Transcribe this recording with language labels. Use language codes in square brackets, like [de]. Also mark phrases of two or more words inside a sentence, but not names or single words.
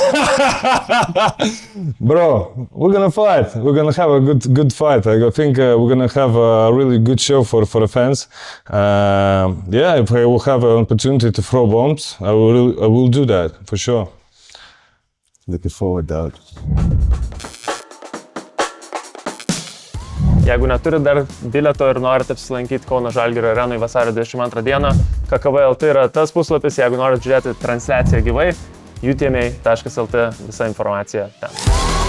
[en] Bro, we're gonna fight. We're gonna have a good fight. I think we're gonna have a really good show for the fans. Yeah, if I will have an opportunity to throw bombs, I will do that for sure. Looking forward, dog. [lt] Jeigu neturit dar bilieto ir norite apsilankyti Kauno Žalgirio arenui vasario 22 dieną, kakava.lt yra tas puslapis, jeigu norite žiūrėti transliaciją gyvai, UTMA.LT, visa informacija ten.